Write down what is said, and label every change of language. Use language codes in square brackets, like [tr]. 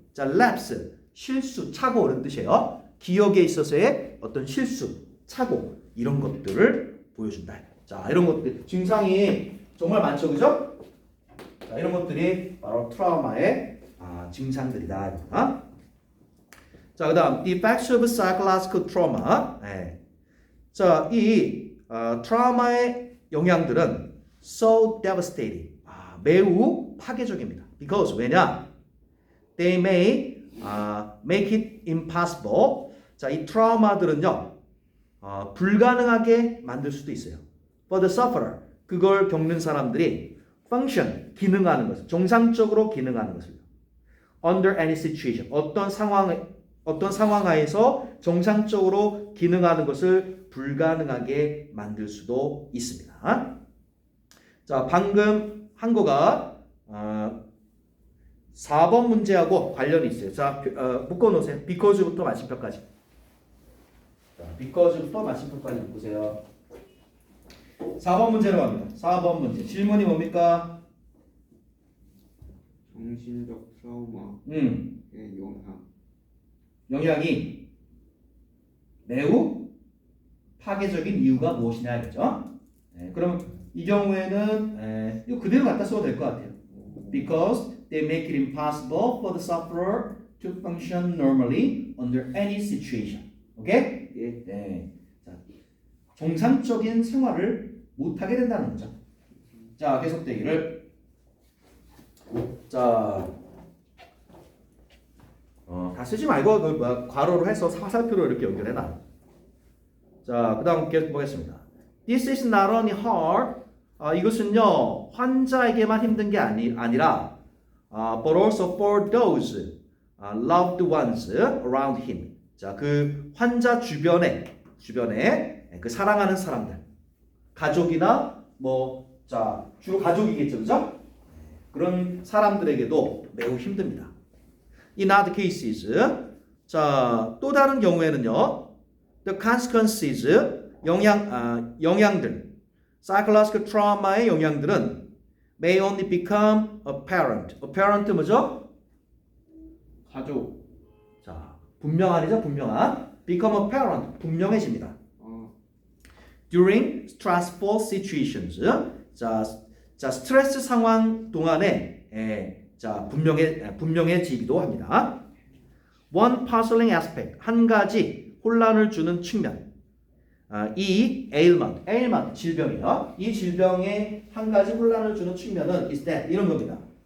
[ko] 자, lapse, 실수, 착오 이런 뜻이에요. 기억에 있어서의 어떤 실수, 착오, 이런 것들을 보여준다. 자, 이런 것들 증상이 정말 많죠, 그죠? 자, 이런 것들이 바로 트라우마의 증상들이다. 자, 그다음 [en] effects of psychological trauma. [ko] 자, 이 트라우마의 영향들은 [en] so devastating, [ko] 매우 파괴적입니다. [en] Because, [ko] 왜냐? [en] They may make it impossible. [ko] 자, 이 트라우마들은요, 불가능하게 만들 수도 있어요. [en] For the sufferer, [ko] 그걸 겪는 사람들이 [en] function, [ko] 기능하는 것을, 정상적으로 기능하는 것을, [en] under any situation, [ko] 어떤 상황 하에서 정상적으로 기능하는 것을 불가능하게 만들 수도 있습니다. 자, 방금 한 거가 4번 문제하고 관련이 있어요. 자, 묶어놓으세요. because부터 마침표까지. 자, because부터 마침표까지 묶으세요. 4번 문제로 갑니다. 4번 문제. 질문이 뭡니까? 정신적 트라우마의 영향이 매우 파괴적인 이유가 무엇이냐겠죠? 그럼 이 경우에는 이거 그대로 갖다 써도 될 것 같아요. [en] Because they make it impossible for the sufferer to function normally under any situation. [ko] 오케이? 네. 자, 정상적인 생활을 못하게 된다는 거죠. 자, 계속되기를. 자, 다 쓰지 말고 괄호로 해서 화살표로 이렇게 연결해놔. 자, 그 다음 계속 보겠습니다. [en] This is not only hard. [ko] 이것은요, 환자에게만 힘든 게 아니라 [en] but also for those loved ones around him. [ko] 자, 그 환자 주변에 그 사랑하는 사람들, 가족이나 자, 주로 가족이겠죠, 그죠? 그런 사람들에게도 매우 힘듭니다. [en] In other cases, [ko] 자, 또 다른 경우에는요, [en] the consequences, [ko] 영향들, [en] psychological trauma의 영향들은 may only become apparent. [ko] apparent 뭐죠? 가족. 자, 분명한이죠, 분명한. [en] become apparent, [ko] 분명해집니다. [en] During stressful situations, [ko] 자, 스트레스 상황 동안에, 자, 분명해지기도 합니다. [en] One puzzling aspect, [ko] 한 가지 혼란을 주는 측면. 이 ailment, 질병이요. 이 질병의 한 가지 혼란을 주는 측면은 [en] is that, [ko] 이런 겁니다.